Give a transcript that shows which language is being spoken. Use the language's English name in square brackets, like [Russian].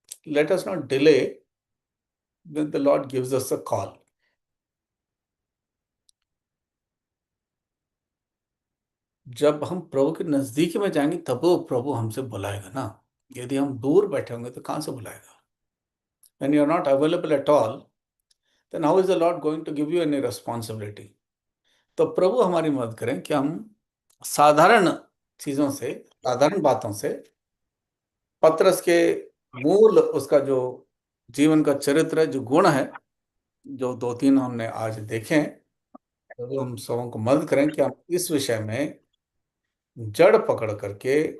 [English] Let us not delay when the Lord gives us a call. [Hindi] जब हम प्रभु के नजदीक में जाएंगे तब वो प्रभु हमसे बुलाएगा ना। यदि हम दूर बैठे होंगे तो कहां से बुलाएगा? [English] When you are not available at all, then how is the Lord going to give you any responsibility? [Hindi] तो प्रभु हमारी मदद करें कि हम साधारण चीजों से, साधारण बातों से पतरस के मूल, उसका जो जीवन का चरित्र है, जो गुण है, जो दो तीन हमने आज देखे हैं, तो हम सबों को मदद करें कि हम इस विषय में जड़ पकड़ करके